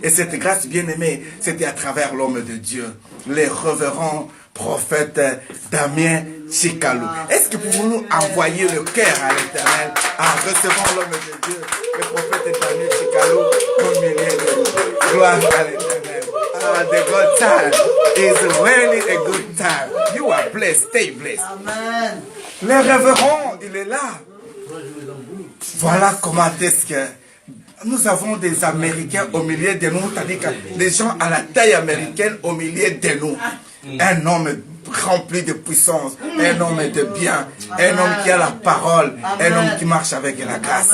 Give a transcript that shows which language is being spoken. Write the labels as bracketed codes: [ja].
[fr] Et cette grâce, bien aimée, c'était à travers l'homme de Dieu, les révérends prophète Damien Chikalu. Est-ce que pouvons-nous envoyer le cœur à l'éternel en recevant l'homme de Dieu, le prophète Damien Chikalu, au milieu de gloire à l'éternel? [en] Ah, the good time is really a good time. You are blessed, stay blessed. Amen. [fr] Le révérend, il est là. Voilà comment est-ce que nous avons des Américains au milieu de nous, c'est-à-dire que des gens à la taille américaine au milieu de nous. Un homme rempli de puissance, un homme de bien, un homme qui a la parole, un homme qui marche avec la grâce.